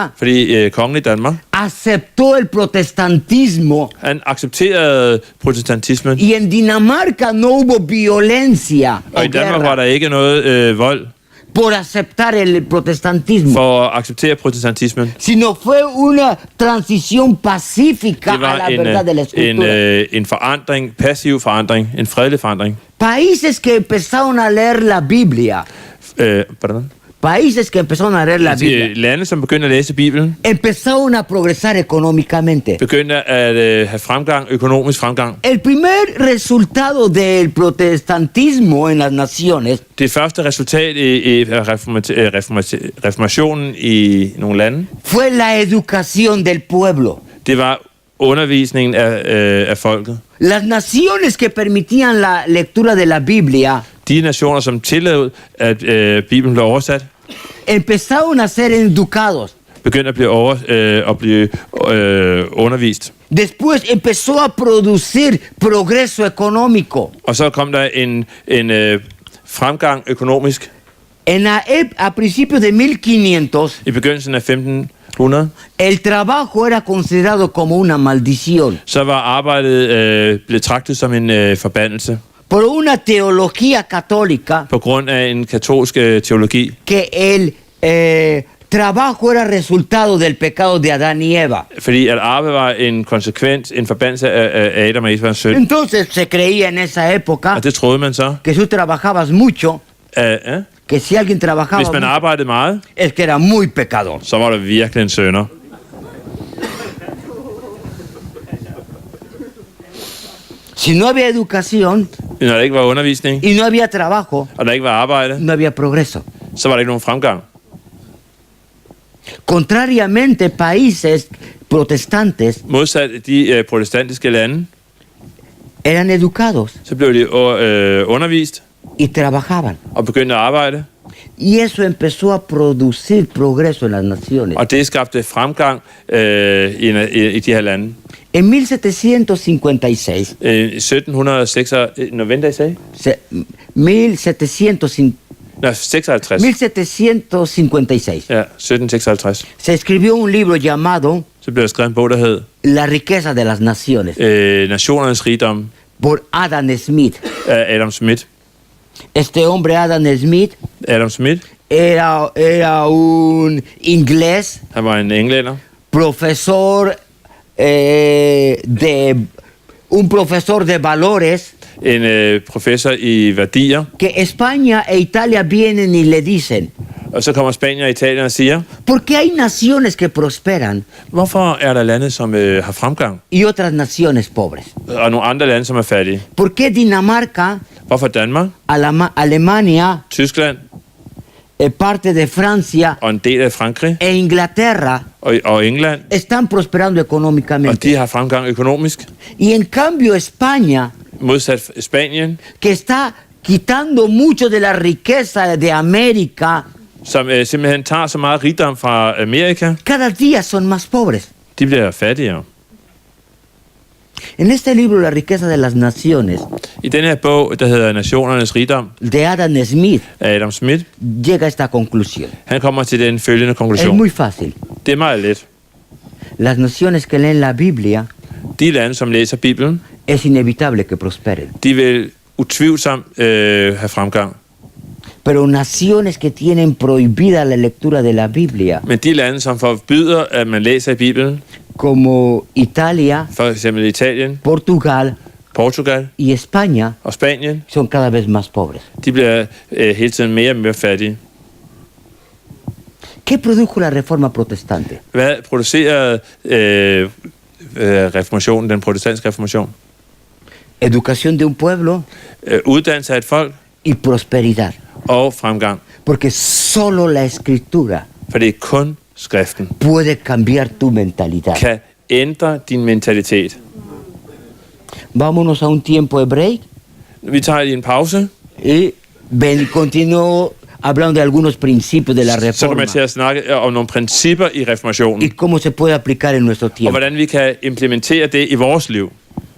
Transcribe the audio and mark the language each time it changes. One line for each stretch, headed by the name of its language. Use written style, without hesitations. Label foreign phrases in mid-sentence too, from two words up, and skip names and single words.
Danish: Fordi kongen i Danmark,
Spanish: aceptó el protestantismo
Danish: han accepterede protestantismen.
Spanish: y en Dinamarca no hubo violencia o
Danish: Og i Danmark var
Spanish: guerra
Danish: der ikke noget vold
Spanish: por aceptar el protestantismo,
Danish: for at acceptere protestantismen.
Spanish: sino fue una transición pacífica
Danish: Det
Spanish: a la
Danish: var
Spanish: verdad de la escritura.
Danish: en forandring, passiv forandring, en fredelig forandring.
Spanish: Países que empezaron a leer la Biblia,
Danish: Pardon?
Spanish: países que empezaron a leer la Biblia,
Danish: Lande, som begyndte at læse Bibelen,
Spanish: empezaron a progresar económicamente.
Danish: begyndte at have fremgang, økonomisk fremgang.
Spanish: El primer resultado del protestantismo en las naciones
Danish: Det første resultat i reformationen i nogle lande,
Spanish: fue la educación del pueblo.
Danish: det var undervisningen af folket.
Spanish: Las naciones que permitían la lectura de la Biblia
Danish: De nationer, som tillod, at Bibelen blev oversat,
Spanish: empezaron a ser educados.
Danish: begyndte at blive undervist.
Spanish: Después empezó a producir progreso económico.
Danish: Og så kom der en fremgang økonomisk
Spanish: A principios de 1500,
Danish: i begyndelsen af 1500.
Spanish: el trabajo era considerado como una maldición
Danish: Så var arbejdet blevet betragtet som en forbandelse
Spanish: por una teología católica
Danish: på grund af en katolsk teologi,
Spanish: que el trabajo era resultado del pecado de Adán y Eva.
Danish: fordi at arbejde var en forbandelse af Adam og Evas synd.
Spanish: Entonces se creía en esa época
Danish: Og det troede man så.
Spanish: que si tú trabajabas mucho,
Danish: Ja.
Spanish: que si alguien trabajaba
Danish: Hvis man
Spanish: mucho,
Danish: arbejdede meget,
Spanish: es que era muy pecador.
Danish: så var der virkelig en synder.
Spanish: Si no había educación
Danish: Når der ikke var undervisning,
Spanish: y no había trabajo,
Danish: og der ikke var arbejde,
Spanish: no había progreso.
Danish: så var der ikke nogen fremgang.
Spanish: Contrariamente, países protestantes
Danish: Modsat de protestantiske lande,
Spanish: eran educados
Danish: så blev de undervist
Spanish: y trabajaban.
Danish: og begyndte at arbejde.
Spanish: Y eso empezó a producir progreso en las naciones.
Danish: Og det skabte fremgang i de her lande.
Spanish: En 1756,
Danish: 1756, 1756, Ja, 1756.
Spanish: se escribió un libro llamado
Danish: Så blev der skrevet en bog, der hed
Spanish: La riqueza de las naciones
Danish: Nationernes rigdom
Spanish: por Adam Smith.
Danish: af Adam Smith.
Spanish: Este hombre, Adam Smith, era un inglés,
Danish: Han var en englænder,
Spanish: profesor un profesor de valores,
Danish: en professor i værdier,
Spanish: que España e Italia vienen y le dicen,
Danish: og så kommer Spanien og Italien og siger,
Spanish: ¿por qué hay naciones que prosperan
Danish: hvorfor er der lande, som har fremgang,
Spanish: y otras naciones pobres?
Danish: og nogle andre lande, som er fattige?
Spanish: ¿Por qué Dinamarca,
Danish: Hvorfor Danmark,
Spanish: Alemania,
Danish: Tyskland
Spanish: parte de Francia
Danish: og en del af Frankrig
Spanish: e Inglaterra
Danish: og England,
Spanish: están prosperando
Danish: og
Spanish: económicamente?
Danish: de har fremgang økonomisk,
Spanish: Y en cambio España,
Danish: modsat Spanien,
Spanish: que está quitando mucho de la riqueza de América,
Danish: som simpelthen tager så meget rigdom fra Amerika,
Spanish: cada día son más pobres.
Danish: de bliver fattigere.
Spanish: En este libro, La riqueza de las naciones,
Danish: I den her bog, der hedder Nationernes rigdom,
Spanish: de Adam Smith,
Danish: af Adam Smith,
Spanish: llega a esta conclusión.
Danish: han kommer til den følgende
Spanish: Es
Danish: konklusion.
Spanish: muy fácil.
Danish: Det er meget let.
Spanish: Las naciones que leen la Biblia
Danish: De lande, som læser Bibelen,
Spanish: es inevitable que prosperen.
Danish: de vil utvivlsomt have fremgang.
Spanish: Pero naciones que tienen prohibida la lectura de la Biblia,
Danish: Men de lande, som forbyder, at man læser i Bibelen,
Spanish: como Italia,
Danish: for eksempel Italien,
Spanish: Portugal
Danish: Portugal
Spanish: y España,
Danish: og Spanien,
Spanish: son cada vez más pobres.
Danish: de bliver hele tiden mere og mere fattige.
Spanish: ¿Qué produjo la reforma protestante?
Danish: Hvad producerede reformationen, den protestantiske reformation?
Spanish: Educación de un pueblo
Danish: Uddannelse af et folk
Spanish: y prosperidad.
Danish: og fremgang.
Spanish: Porque solo la escritura
Danish: For det er kun skriften,
Spanish: puede cambiar tu mentalidad.
Danish: kan ændre din mentalitet.
Spanish: Vámonos a un tiempo de break
Danish: Vi tager lige en pause,
Spanish: y continúo hablando de algunos principios de la
Danish: så kommer
Spanish: reforma
Danish: jeg til at snakke om nogle principper i reformationen,
Spanish: y cómo se puede aplicar en nuestro
Danish: og
Spanish: tiempo.
Danish: hvordan vi kan implementere det i vores liv.